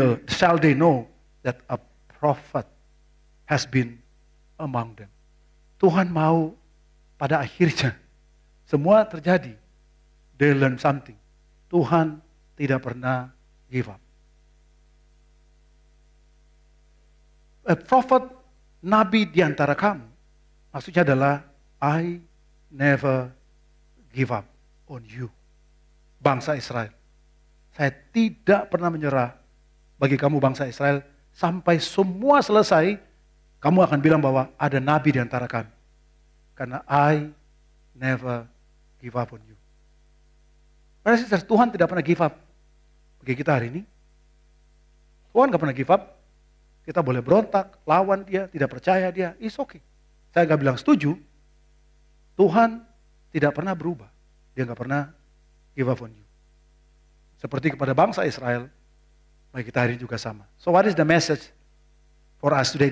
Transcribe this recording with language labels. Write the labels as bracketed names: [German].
[English] Shall they know that a prophet has been among them. [Indonesian] Tuhan mau pada akhirnya semua terjadi. [English] They learn something. [Indonesian] Tuhan tidak pernah give up. [English] A prophet, [Indonesian] nabi di antara kamu, maksudnya adalah [English] I never give up on you. [Indonesian] Bangsa Israel. Saya tidak pernah menyerah bagi kamu bangsa Israel. Sampai semua selesai, kamu akan bilang bahwa ada nabi di antara kami. [English] Karena I never give up on you. [Indonesian] Padahal Tuhan tidak pernah give up bagi kita hari ini. Tuhan gak pernah give up. Kita boleh berontak, lawan dia, tidak percaya dia, [English] it's okay. [Indonesian] Saya gak bilang setuju. Tuhan tidak pernah berubah. Dia gak pernah give up on you. Seperti kepada bangsa Israel, bagi kita hari ini juga sama. [English] So what is the message for us today?